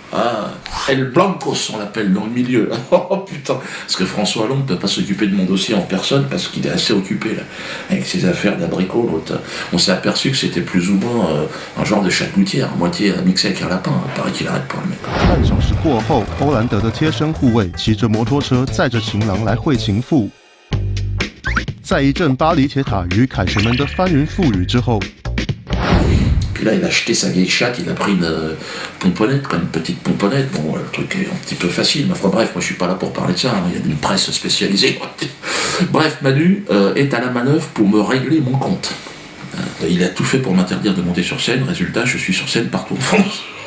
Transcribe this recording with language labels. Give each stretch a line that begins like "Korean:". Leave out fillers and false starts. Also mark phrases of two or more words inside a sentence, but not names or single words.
French: Ah, El Blancos, on l'appelle dans le milieu. Oh putain, parce que François Hollande ne peut pas s'occuper de mon dossier en personne parce qu'il est assez occupé là, avec ses affaires d'abricot. L'autre, on s'est aperçu que c'était plus ou moins un genre de chat gouttière, mixé avec un lapin. Il paraît qu'il arrête pas le mec.
Chinese: 半小时过后，欧兰德的贴身护卫骑着摩托车载着情郎来会情妇。在一阵巴黎铁塔与凯旋门的翻云覆雨之后。
French: Puis là, il a acheté sa vieille chatte, il a pris une pomponnette, une petite pomponnette. Bon, le truc est un petit peu facile, mais enfin bref, moi je suis pas là pour parler de ça, hein. Il y a une presse spécialisée. Bref, Manu est à la manœuvre pour me régler mon compte. Il a tout fait pour m'interdire de monter sur scène, résultat, je suis sur scène partout en France.